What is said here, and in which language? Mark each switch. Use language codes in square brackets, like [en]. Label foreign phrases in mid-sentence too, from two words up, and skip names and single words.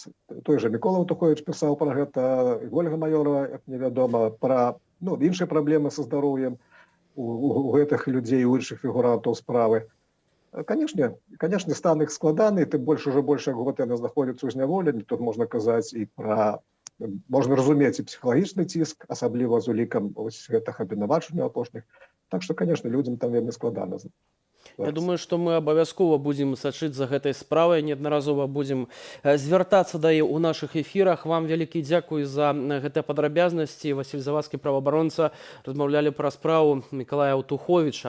[be] Той жа Мікола Аўтуховіч пісаў пра гэта, Ольга Маёрова, як невядома, пра іншыя праблемы са здароўем у гэтых людзей, у іншых фігурантаў справы. Канешне, стан іх складаны, тым больш ужо больш год яны знаходзяцца ў зняволенні. Тут можна казаць і пра, можна разумець і псіхалагічны ціск, асабліва з улікам гэтых абвінавачанняў апошніх. [ru] Так что, конечно, людям там [be] вельмі складана. Я думаю, што мы абавязкова будзем сачыць за гэтай справай, неаднаразова будзем звяртацца да яе ў нашых эфірах. Вам вялікі дзякуй за гэтыя падрабязнасці. Васіль Завадскі, праваабаронца, размаўлялі пра справу Мікалая Аўтуховіча.